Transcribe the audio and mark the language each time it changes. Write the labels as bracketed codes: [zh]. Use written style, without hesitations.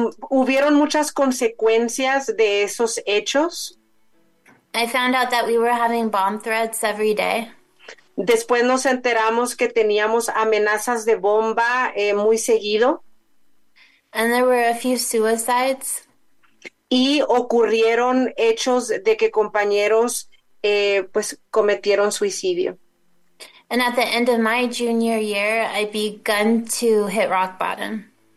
[es] Hubieron muchas consecuencias de esos hechos. [en] I found out that we were having bomb threats every day. [es] Después nos enteramos que teníamos amenazas de bomba muy seguido. [en] And there were a few suicides. [es] Y ocurrieron hechos de que compañeros pues cometieron suicidio. [en] And at the end of my junior year, I began to hit rock bottom.